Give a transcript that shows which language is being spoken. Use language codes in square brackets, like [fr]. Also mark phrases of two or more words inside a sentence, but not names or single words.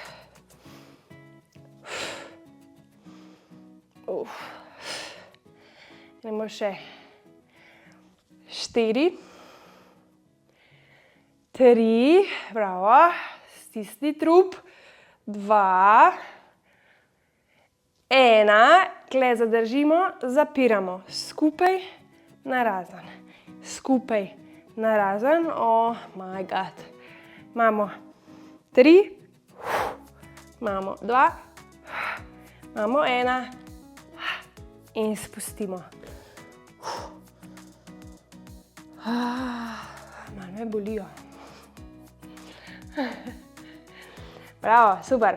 [sl] Gremo še 4, 3, bravo, stisni trup, 2, 1, tukaj zadržimo, zapiramo, skupaj, narazen, skupaj, narazen, [en] oh my god. [sl] Imamo 3, imamo 2, imamo 1 in spustimo. Malo me bolijo. Bravo, super.